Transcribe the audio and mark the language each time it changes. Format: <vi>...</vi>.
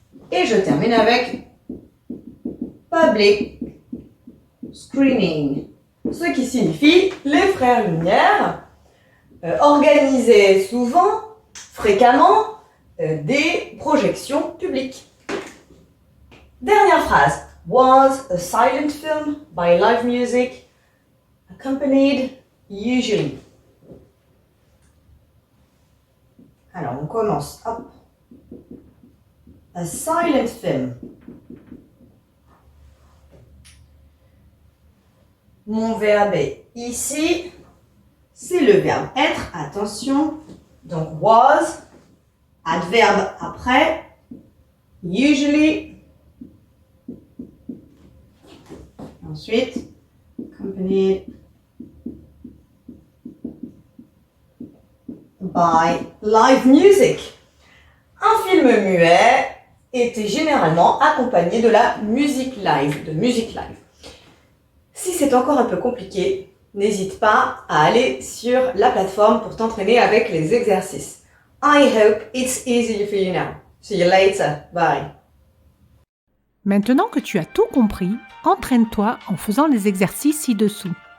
<fr>Et je termine avec public screening. Ce qui signifie les frères Lumière organisaient souvent, fréquemment, des projections publiques. Dernière phrase.</fr> <en>Was a silent film by live music accompanied usually.</en> <fr>Alors, on commence. Hop.</fr> <en>A silent film.</en> <fr>Mon verbe est ici. C'est le verbe être. Attention. Donc, was. Adverbe après. Usually.</fr> <en>Ensuite, accompanied by live music.</en> <fr>Un film muet était généralement accompagné de la musique live, Si c'est encore un peu compliqué, n'hésite pas à aller sur la plateforme pour t'entraîner avec les exercices.</fr> <en>I hope it's easy for you now. See you later. Bye.</en> <fr>Maintenant que tu as tout compris, entraîne-toi en faisant les exercices ci-dessous.</fr>